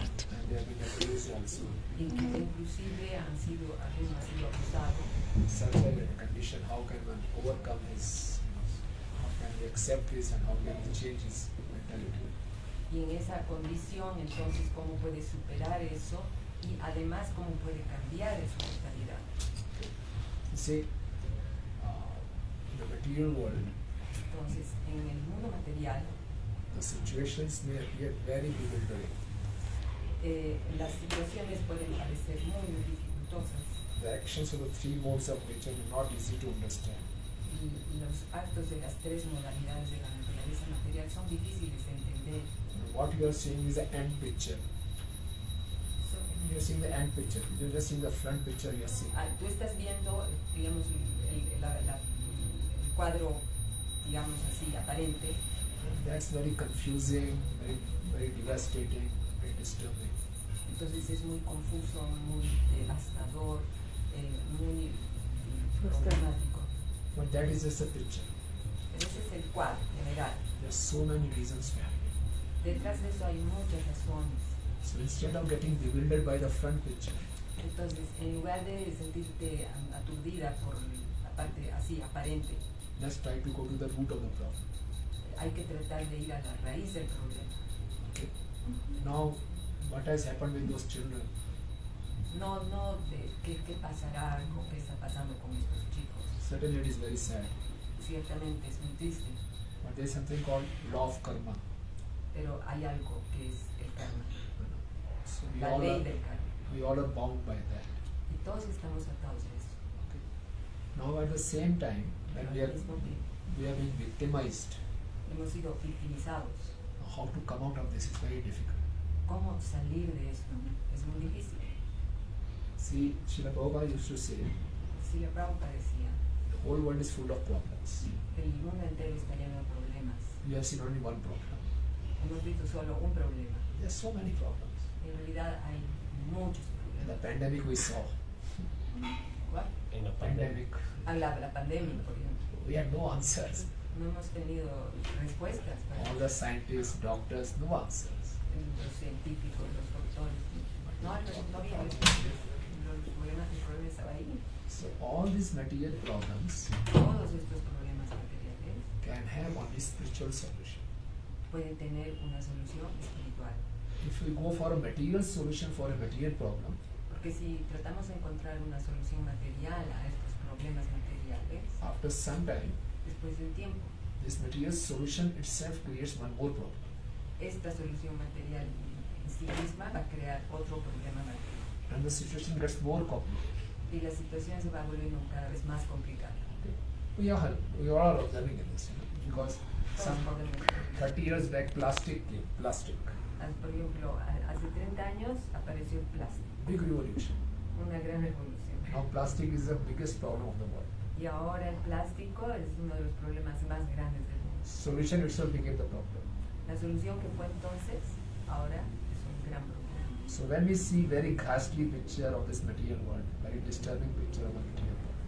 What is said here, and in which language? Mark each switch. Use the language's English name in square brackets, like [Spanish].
[English] And they have been abused also. [Spanish] y que inclusive han sido abusados. [English] Such a condition, how can one overcome his, how can we accept this and how can we change his mentality? [Spanish] Y en esa condición, entonces, ¿cómo puede superar eso? Y además, ¿cómo puede cambiar esa mentalidad? [English] You see, in the material world, [Spanish] Entonces, en el mundo material, [English] the situations may appear very bewildering. [Spanish] las situaciones pueden parecer muy dificultosas [English] The actions of the three modes of nature are not easy to understand. [Spanish] y los actos de las tres modalidades de la naturaleza material son difíciles de entender. [English] And what you are seeing is the end picture. You are seeing the end picture. You are just seeing the front picture you are seeing. [Spanish] Tú estás viendo, digamos, el cuadro, digamos así, aparente. [English] That's very confusing, very devastating, very disturbing. [Spanish] Entonces es muy confuso, muy devastador, muy problemático. [English] But that is just a picture. [Spanish] Pero ese es el cuadro general. [English] There are so many reasons for it. [Spanish] Detrás de eso hay muchas razones. [English] So instead of getting bewildered by the front picture, [Spanish] Entonces, en lugar de sentirte aturdida por la parte así aparente, [English] let's try to go to the root of the problem. [Spanish] hay que tratar de ir a la raíz del problema. [English] Okay. Now, what has happened with those children? [Spanish] No de qué pasará o qué está pasando con estos chicos. [English] Certainly it is very sad. [Spanish] Ciertamente es muy triste, [English] But there is something called law of karma. [Spanish] pero hay algo que es el karma, [English] So [Spanish] la ley del karma. [English] we all are bound by that. [Spanish] Y todos estamos atados a eso. [English] Okay. Now at the same time, when [Spanish] Pero [English] we [Spanish] al [English] are [Spanish] mismo tiempo, [English] being victimized, [Spanish] hemos sido victimizados. [English] how to come out of this is very difficult. [Spanish] ¿Cómo salir de esto? Es muy difícil. [English] See, Srila Prabhupada used to say, [Spanish] Si la Prabhupada decía, [English] the whole world is full of problems. [Spanish] el mundo entero está lleno de problemas. [English] You have seen only one problem. [Spanish] Hemos visto solo un problema. [English] There are so many problems. [Spanish] En realidad hay muchos [English] In the [Spanish] problemas. [English] pandemic we saw. [Spanish] ¿Cuál? En la [English] Pandemic. [Spanish] La pandemia, por ejemplo. [English] We had no answers. [Spanish] No hemos tenido respuestas para [English] All the scientists, doctors, no answers. [Spanish] los científicos, los doctores. No había respuestas. El problema estaba ahí. [English] So all these material problems [Spanish] Todos estos problemas materiales [English] can have only spiritual solution. [Spanish] pueden tener una solución espiritual. [English] If we go for a material solution for a material problem, [Spanish] Porque si tratamos de encontrar una solución material a estos problemas materiales, [English] after some time, [Spanish] después de un tiempo, [English] this material solution itself creates one more problem. [Spanish] esta solución material en sí misma va a crear otro problema material. [English] And the situation gets more complicated. [Spanish] Y la situación se va volviendo cada vez más complicada. [English] Okay. We are all observing in this, because some [Spanish] Todos podemos ver. [English] 30 years back plastic came, plastic, [Spanish] Por ejemplo, hace 30 años apareció el plástico, [English] big revolution. [Spanish] una gran revolución. [English] Now plastic is the biggest problem of the world. [Spanish] Y ahora el plástico es uno de los problemas más grandes del mundo. [English] Solution itself became the problem. [Spanish] La solución que fue entonces, ahora es un gran problema. [English] So when we see very ghastly picture of this material world, very disturbing picture of the material world,